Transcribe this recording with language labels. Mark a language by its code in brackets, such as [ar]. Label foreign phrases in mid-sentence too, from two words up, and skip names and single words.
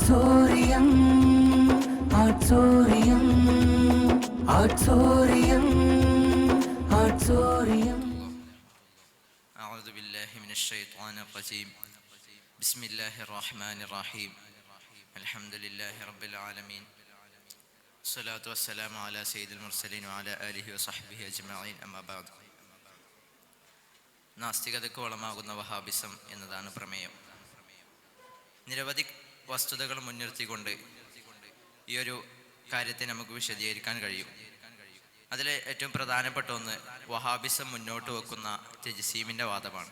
[ar] Auditorium, auditorium, auditorium, auditorium. أعوذ بالله من الشيطان الرجيم. بسم الله الرحمن الرحيم. الحمد لله رب العالمين. الصلاة والسلام على سيد المرسلين وعلى آله وصحبه أجمعين. أما بعد. [ml] നാസ്തികതയ്ക്ക് വളമാകുന്ന വഹാബിസം എന്നതാണ് പ്രമേയം. നിരവധി വസ്തുതകൾ മുൻനിർത്തിക്കൊണ്ട് ഈ ഒരു കാര്യത്തെ നമുക്ക് വിശദീകരിക്കാൻ കഴിയും. അതിൽ ഏറ്റവും പ്രധാനപ്പെട്ട ഒന്ന് വഹാബിസം മുന്നോട്ട് വെക്കുന്ന തജ്സീമിൻ്റെ വാദമാണ്.